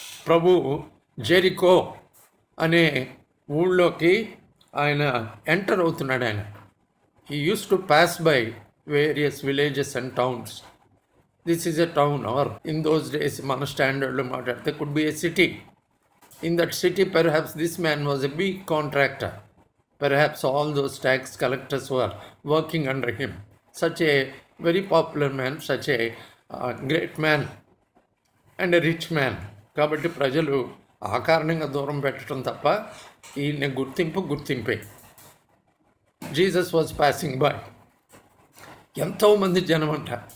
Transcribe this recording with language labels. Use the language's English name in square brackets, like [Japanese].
[Telugu] ప్రభు Jericho అనే ఊళ్ళోకి ఆయన ఎంటర్ అవుతున్నాడు. [English] ఆయన he use to pass by various villages and towns. This is a town, or in those days [Telugu] మన స్టాండర్డ్లో మాట్లాడితే [English] Could be a city. In that city, perhaps this man was a big contractor. Perhaps all those tax collectors were working under him. Such a very popular man, such a great man and a rich man. [Telugu] కాబట్టి ప్రజలు ఆ కారణంగా దూరం పెట్టడం తప్ప ఈయన గుర్తింపే. [English] Jesus was passing by. [Telugu] ఎంతోమంది జనం అంట.